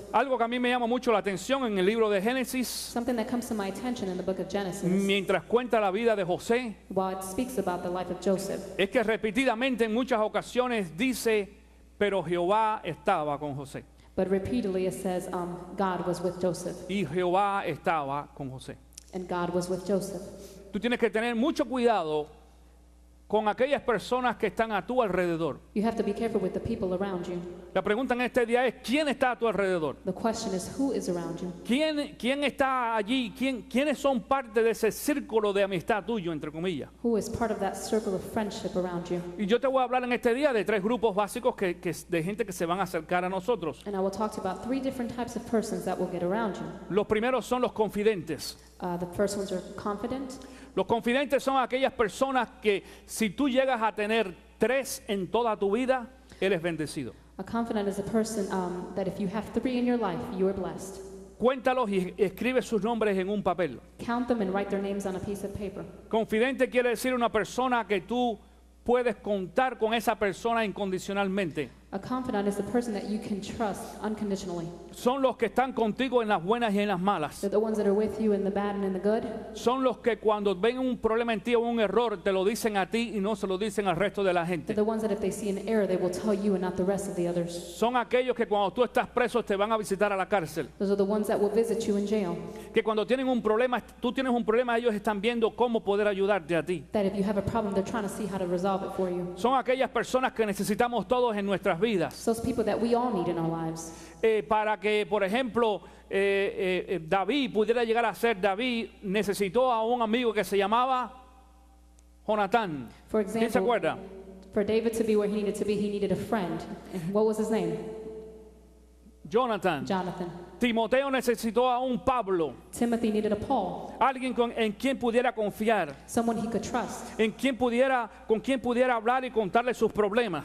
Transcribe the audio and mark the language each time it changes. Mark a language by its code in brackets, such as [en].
[es] Algo que a mí me llama mucho la atención en el libro de Génesis, [en] Something that comes to my attention in the book of Genesis, [es] mientras cuenta la vida de José, [en] while it speaks about the life of Joseph, [es] es que repetidamente en muchas ocasiones dice, pero Jehová estaba con José. [en] but repeatedly it says, God was with Joseph, [es] Y Jehová estaba con José. [en] and God was with Joseph. [es] Tú tienes que tener mucho cuidado con aquellas personas que están a tu alrededor. [en] You have to be careful with the people around you. [es] La pregunta en este día es, ¿quién está a tu alrededor? [en] The question is, who is around you? [es] ¿Quién está allí? ¿Quiénes son parte de ese círculo de amistad tuyo, entre comillas? [en] Who is part of that circle of friendship around you? [es] Y yo te voy a hablar en este día de 3 grupos básicos de gente que se van a acercar a nosotros. [en] And I will talk to you about 3 different types of persons that will get around you. [es] Los primeros son los confidentes. [en] The first ones are confident. [es] Los confidentes son aquellas personas que si tú llegas a tener 3 en toda tu vida, eres bendecido. [en] A confidant is a person that if you have 3 in your life, you are blessed. [es] Cuéntalos y escribe sus nombres en un papel. [en] Count them and write their names on a piece of paper. [es] Confidente quiere decir una persona que tú puedes contar con esa persona incondicionalmente. [en] A confidant is the person that you can trust unconditionally. [es] Son los que están contigo en las buenas y en las malas. [en] They're the ones that are with you in the bad and in the good. [es] Son los que cuando ven un problema en ti o un error te lo dicen a ti y no se lo dicen al resto de la [en] They're [es] gente. [en] the ones that if they see an error, they will tell you and not the rest of the others. [es] Son aquellos que cuando tú estás preso te van a visitar a la cárcel. [en] Those are the ones that will visit you in jail. [es] Que cuando tienen un problema, tú tienes un problema, ellos están viendo cómo poder ayudarte a ti. [en] That if you have a problem, they're trying to see how to resolve it for you. [es] Son aquellas personas que necesitamos todos en nuestras vidas. [en] Those people that we all need in our lives. [es] Para que, por ejemplo, David pudiera llegar a ser David, necesitó a un amigo que se llamaba Jonatán. [en] For [es] ¿Quién se [en] example, [es] acuerda? [en] for David to be where he needed to be, he needed a friend. And what was his name? Jonathan. Jonathan. [es] Timoteo necesitó a un Pablo, [en] Timothy needed a Paul, [es] alguien en quien pudiera confiar, [en] someone he could trust, [es] con quien pudiera hablar y contarle sus problemas.